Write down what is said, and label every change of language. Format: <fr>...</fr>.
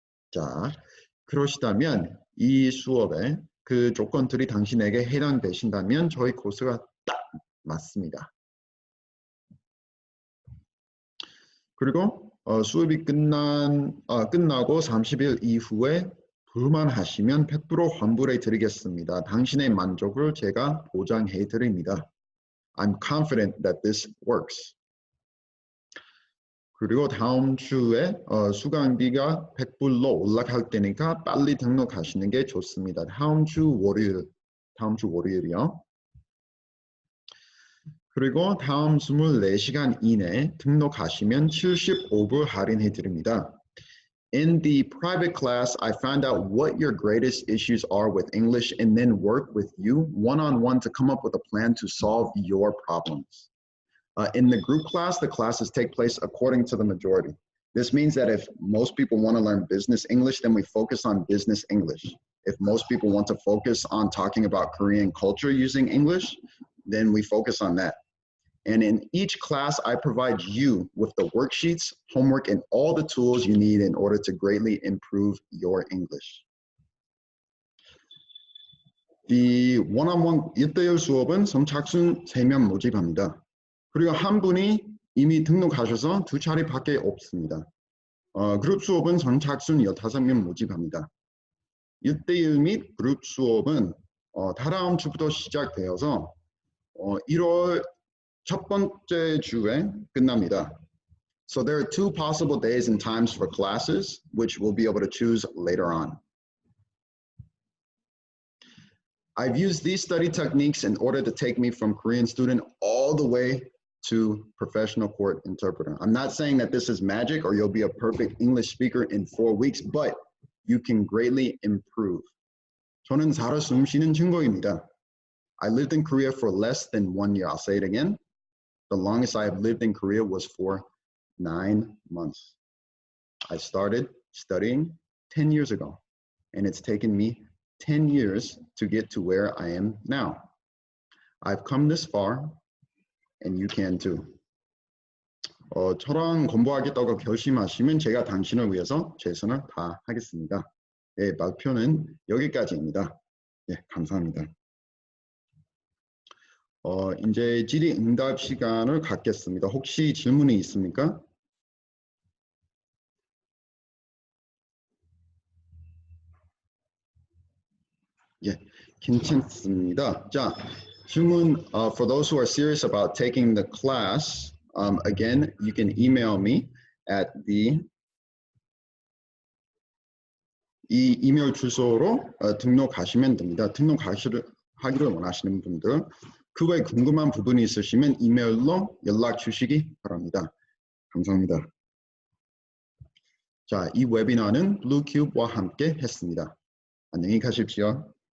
<ko>자, 그러시다면 이 수업에 그 조건들이 당신에게 해당되신다면 저희 코스가 딱 맞습니다. 그리고 수업이 끝나고 30일 이후에 불만하시면 100% 환불해 드리겠습니다. 당신의 만족을 제가 보장해 드립니다.</ko> <en>I'm confident that this works.</en> <ko>그리고 다음 주에 수강비가 100불로 올라갈 때니까 빨리 등록하시는 게 좋습니다. 다음 주 월요일이요. 그리고 다음 24시간 이내 등록하시면 75불 할인해 드립니다.</ko> <en>In the private class, I found out what your greatest issues are with English and then work with you one-on-one to come up with a plan to solve your problems. In the group class, the classes take place according to the majority. This means that if most people want to learn business English, then we focus on business English. If most people want to focus on talking about Korean culture using English, then we focus on that. And in each class, I provide you with the worksheets, homework, and all the tools you need in order to greatly improve your English.</en> <ko>이 one-on-one 1대1 수업은 선착순 3명 모집합니다. 그리고 한 분이 이미 등록하셔서 2차례밖에 없습니다. 그룹 수업은 선착순 15명 모집합니다. 1대1 및 그룹 수업은 다다음 주부터 시작되어서 1월 첫 번째 주에 끝납니다.</ko> <en>So there are 2 possible days and times for classes, which we'll be able to choose later on. I've used these study techniques in order to take me from Korean student all the way to professional court interpreter. I'm not saying that this is magic or you'll be a perfect English speaker in 4 weeks, but you can greatly improve.</en> <ko>저는 살아 숨쉬는 증거입니다.</ko> <en>I lived in Korea for less than 1 year. I'll say it again. The longest I have lived in Korea was for 9 months. I started studying 10 years ago, and it's taken me 10 years to get to where I am now. I've come this far, and you can too.</en> <ko>저랑 공부하겠다고 결심하시면 제가 당신을 위해서 최선을 다하겠습니다. 네, 발표는 여기까지입니다. 네, 감사합니다. 이제 질의응답 시간을 갖겠습니다. 혹시 질문이 있습니까? 예, 괜찮습니다. 자, 질문,</ko> <en>for those who are serious about taking the class, again, you can email me at the</en> <ko>이 이메일 주소로 등록하시면 됩니다. 등록하기를 원하시는 분들, 그 외에 궁금한 부분이 있으시면 이메일로 연락 주시기 바랍니다. 감사합니다. 자, 이 웨비나는 블루큐브와 함께 했습니다. 안녕히 가십시오.</ko>